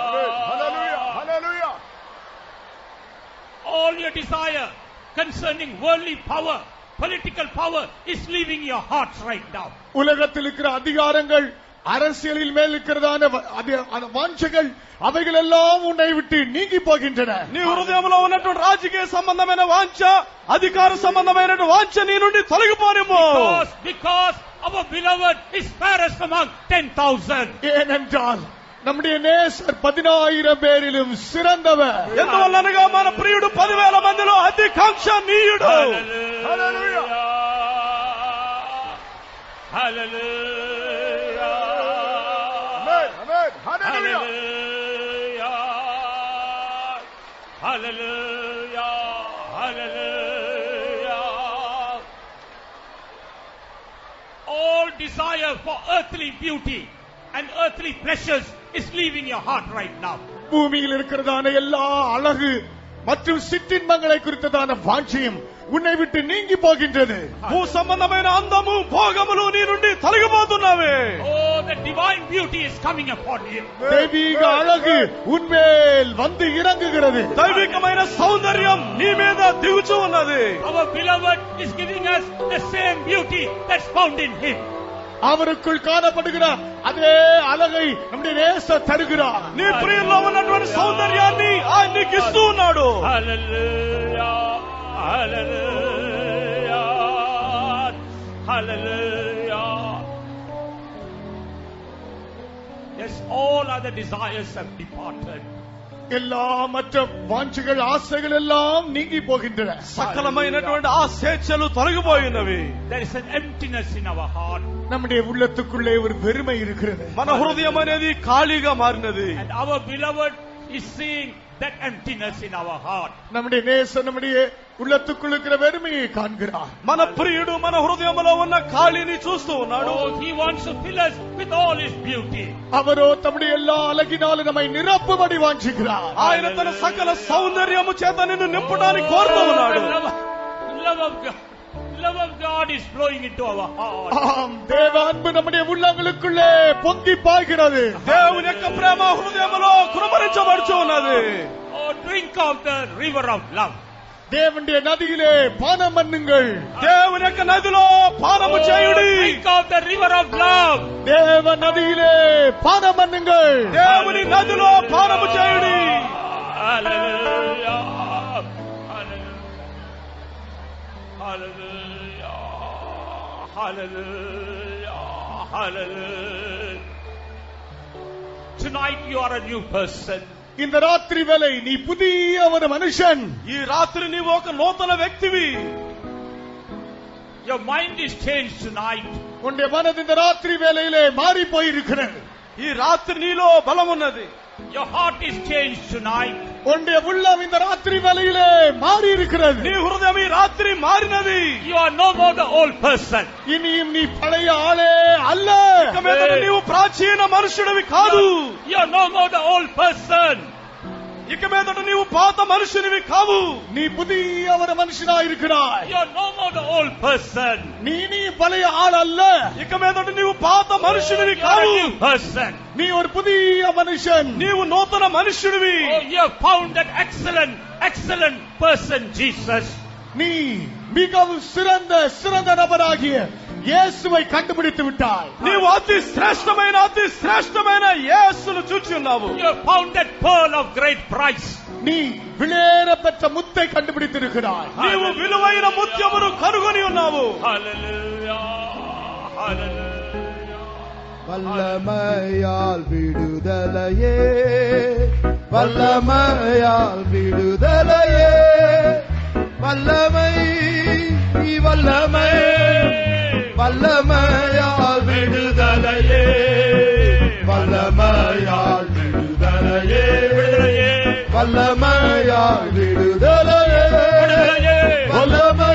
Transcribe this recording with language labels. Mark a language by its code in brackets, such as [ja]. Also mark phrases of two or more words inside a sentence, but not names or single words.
[en] hallelujah. All your desire concerning worldly power, political power is leaving your hearts right now. [ta] உலகத்தில் இருக்கிற அதிகாரங்கள் அரசியலில் மேல் இருக்கிறதான வாஞ்சைகள் அவைகள் எல்லாம் உன்னை விட்டு நீங்கி போகின்றன. [te] నీ హృదయంలో ఉన్నటువంటి రాజకీయ సంబంధమైన వాంఛ, అధికార సంబంధమైన వాంఛ నీ నుండి తొలగిపోనిమ్ము. [en] Because our beloved is fairest among 10,000. [ta] ஏனென்றால் நம்முடைய நேசர் 10,000 பேரிலும் சிறந்தவர். [te] ఎందువల్లనగా మన ప్రియుడు 10,000 మందిలో అతి కాంక్షణీయుడు. [en] Hallelujah. Hallelujah. Amen. Hallelujah. Hallelujah. Hallelujah. All desire for earthly beauty and earthly pleasures is leaving your heart right now. [ta] பூமியில் இருக்கிறதான எல்லா அழகு மற்றும் சிற்றின்பங்களை குறித்ததான வாஞ்சையும் உன்னை விட்டு நீங்கி போகின்றது. [te] భూ సంబంధమైన అందము భోగములు నీ నుండి తొలగిపోతున్నవి. [en] Oh, the divine beauty is coming upon you. [ta] தெய்வீக அழகு உன்மேல் வந்து இறங்குகிறது. [te] దైవికమైన సౌందర్యం నీ మీద దిగుచూ ఉన్నది. [en] Our beloved is giving us the same beauty that's found in him. [ta] அவருக்குள் காணப்படுகிற அதே அழகை நம்முடைய நேசர் தருகிறார். [te] నీ ప్రియుల్లో ఉన్నటువంటి సౌందర్యాన్ని ఆయన నీకు ఇస్తూ ఉన్నాడు. [en] Hallelujah. Hallelujah. Hallelujah. Yes, all other desires have departed. [ta] எல்லா மற்ற வாஞ்சைகள் ஆசைகள் எல்லாம் நீங்கி போகின்றன. [te] సకలమైనటువంటి ఆ స్వేచ్ఛలు తొలగిపోయినవి. [en] There is an emptiness in our heart. [ta] நம்முடைய உள்ளத்துக்குள்ளே ஒரு வெறுமை இருக்கிறது. [te] మన హృదయం అనేది ఖాళీగా మారినది. [en] And our beloved is seeing that emptiness in our heart. [ta] நம்முடைய நேசர் நம்முடைய உள்ளத்துக்குள் இருக்கிற வெறுமையை காண்கிறார். [te] మన ప్రియుడు మన హృదయంలో ఉన్న ఖాళీని చూస్తూ ఉన్నాడు. [en] Oh, he wants to fill us with all his beauty. [ta] அவரோ தம்முடைய எல்லா அழகினாலும் நம்மை நிரப்பும்படி வாஞ்சிக்கிறார். [te] ఆయన తన సకల సౌందర్యము చేత నిన్ను నింపడానికి కోరుతూ ఉన్నాడు. [en] Love of God is flowing into our heart. [ta] ஆம், தேவ அன்பு நம்முடைய உள்ளங்களுக்குள்ளே பொங்கி பாய்கிறது. [te] దేవుని యొక్క ప్రేమ హృదయంలో కుమరించబడుచు ఉన్నది. [en] Oh, drink of the river of love. [ta] தேவனுடைய நதியிலே பானம் பண்ணுங்கள். [te] దేవుని యొక్క నదిలో పానము చేయుడి. [en] Drink of the river of love. [ta] தேவ நதியிலே பானம் பண்ணுங்கள். [te] దేవుని నదిలో పానము చేయుడి. [en] Hallelujah. Hallelujah. Hallelujah. Hallelujah. Tonight you are a new person. [ta] இந்த ராத்திரி வேளை நீ புதிய ஒரு மனுஷன். [te] ఈ రాత్రి నీవు ఒక నూతన వ్యక్తివి. [en] Your mind is changed tonight. [ta] உன்னுடைய மனது இந்த ராத்திரி வேளையிலே மாறி போயிருக்கிறது. [te] ఈ రాత్రి నీలో బలం ఉన్నది. [en] Your heart is changed tonight. [ta] உன்னுடைய உள்ளம் இந்த ராத்திரி வேளையிலே மாறி இருக்கிறது. [te] నీ హృదయం ఈ రాత్రి మారినది. [en] You are no more the old person. [ta] இனியும் நீ பழைய ஆளே அல்ல. [te] ఇక మీదట నీవు ప్రాచీన మనుషుడివి కాదు. [en] You are no more the old person. [te] ఇక మీదట నీవు పాత మనుషునివి కావు. [ta] நீ புதிய ஒரு மனுஷனாய் இருக்கிறாய். [en] You are no more the old person. [ta] நீ பழைய ஆள் அல்ல. [te] ఇక మీదట నీవు పాత మనుషునివి [en] You are a [te] కావు. [en] new person. [ta] நீ ஒரு புதிய மனுஷன். [te] నీవు నూతన మనుష్యుడివి. [en] Oh, you have found that excellent person, Jesus. [ta] நீ மிகவும் சிறந்த நபராகிய இயேசுவை கண்டுபிடித்து விட்டாய். [te] నీవు అతి శ్రేష్టమైన యేసును చూచి ఉన్నావు. [en] You have found that pearl of great price. [ta] நீ விலையேற பெற்ற முத்தை கண்டுபிடித்திருக்கிறாய். [te] నీవు విలువైన ముత్యమును కనుగొని ఉన్నావు. [en] Hallelujah. Hallelujah. [ta] வல்லமையால் விடுதலையே, வல்லமையால் விடுதலையே, வல்லமை வல்லமை வல்லமையால் விடுதலையே, வல்லமையால் விடுதலையே, வல்லமையால் விடுதலையே, வல்லமை